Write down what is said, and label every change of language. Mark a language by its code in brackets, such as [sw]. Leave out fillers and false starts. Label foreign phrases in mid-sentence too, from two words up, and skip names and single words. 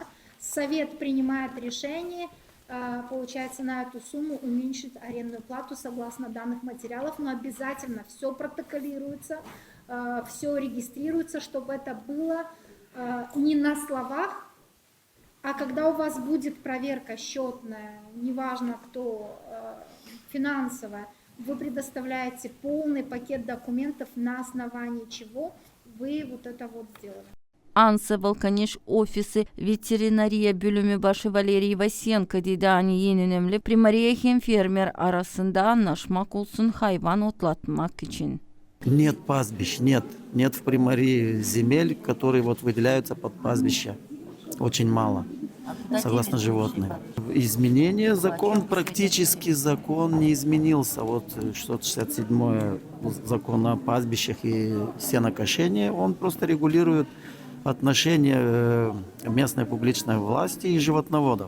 [ru] совет принимает решение, получается, на эту сумму уменьшить арендную плату согласно данных материалов, но обязательно все протоколируется, все регистрируется, чтобы это было не на словах, а когда у вас будет проверка счетная, неважно кто, финансовая, вы предоставляете полный пакет документов, на основании чего вы вот это вот сделали. [gag] Ansa Balkaniş ofisi veterinariya bölümü başı Valeri Vasenko dedi hani en önemli primariye hem fermer arasında anlaşmak olsun hayvan otlatmak için. [ru] Нет пастбищ, нет в примарии земель, которые вот выделяются под пастбища. Очень мало, согласно животным. Изменение практически закон не изменился. Вот 667 закон о пастбищах и сенокошении, он просто регулирует отношения местной публичной власти и животноводов.